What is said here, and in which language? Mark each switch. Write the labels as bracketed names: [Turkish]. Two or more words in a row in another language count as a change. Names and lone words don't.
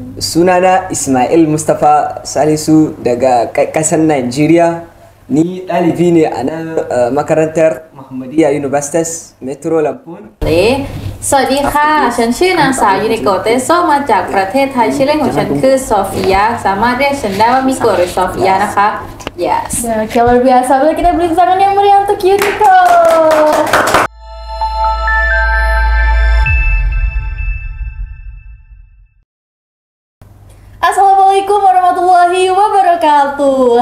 [Hausa] Sunana Ismail Mustapha Salisu daga ƙasar Najeriya. Ni ɗalibi ne a nan makarantar Muhammadiyya University Metro Lampung. [Thai] สวัสดีค่ะฉันชื่อนางสาวยูนิโกะเตโซมาจากประเทศไทยชื่อเล่นของฉันคือโซฟียาสามารถเรียกฉันได้ว่ามิโกะหรือโซฟียานะคะ yes [Indonesian] Oke, luar biasa. Boleh kita beri tangan yang meriah untuk Yuniko. [Arabic] السلام عليكم ورحمة الله وبركاته.